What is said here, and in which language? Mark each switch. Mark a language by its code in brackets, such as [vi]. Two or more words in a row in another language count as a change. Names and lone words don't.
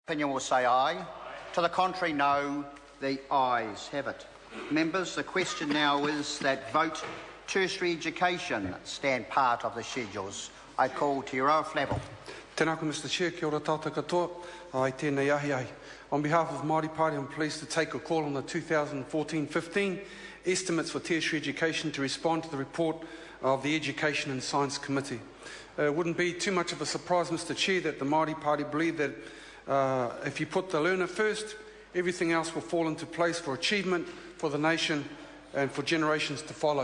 [en] Opinion will say aye. To the contrary, no. The ayes have it. Members, the question now is that vote tertiary education stand part of the schedules. I call Te Rau Flavel. [mi] Tēnā koe, [en] Mr Chair, [mi] kia ora tātou katoa, ai tēnei ahi ai. [en] On behalf of Māori Party, I'm pleased to take a call on the 2014-15 estimates for tertiary education to respond to the report of the Education and Science Committee. It wouldn't be too much of a surprise, Mr Chair, that the Māori Party believe that if you put the learner first, everything else will fall into place for achievement, for the nation and for generations to follow.